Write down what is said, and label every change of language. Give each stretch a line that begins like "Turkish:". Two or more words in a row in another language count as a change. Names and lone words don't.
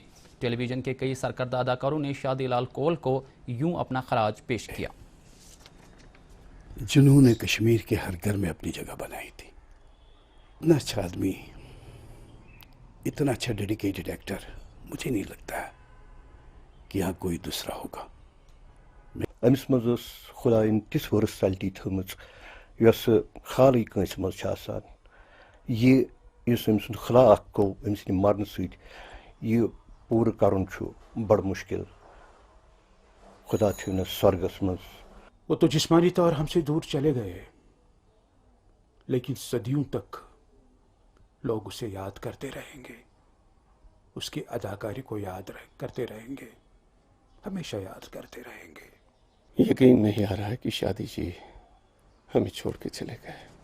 Urdu: ٹیلی ویژن کے کئی سرکردہ اداکاروں نے شادی لال کول کو یوں اپنا خراج پیش کیا۔ جنہوں نے کشمیر کے ہر گھر میں اپنی جگہ بنائی تھی۔ اتنا اچھا آدمی، اتنا اچھا
English: dedicated actor,
Urdu: مجھے نہیں لگتا کہ یہاں کوئی دوسرا ہوگا۔
Kashmiri: امس مز خدا تس ورسٹلٹی تھمژ یس خالی کنس مز یہ اس ام سند خلا اخ گو ام سند مرن ست یہ پور کرن بڑ مشکل۔ خدا تھو سرگس مز۔
Urdu: وہ تو جسمانی طور ہم سے دور چلے گئے، لیکن صدیوں تک لوگ اسے یاد کرتے رہیں گے، اس کی اداکاری کو یاد کرتے رہیں گے، ہمیشہ یاد کرتے رہیں گے۔ یقین نہیں آ رہا ہے کہ شادی جی ہمیں چھوڑ کے چلے گئے۔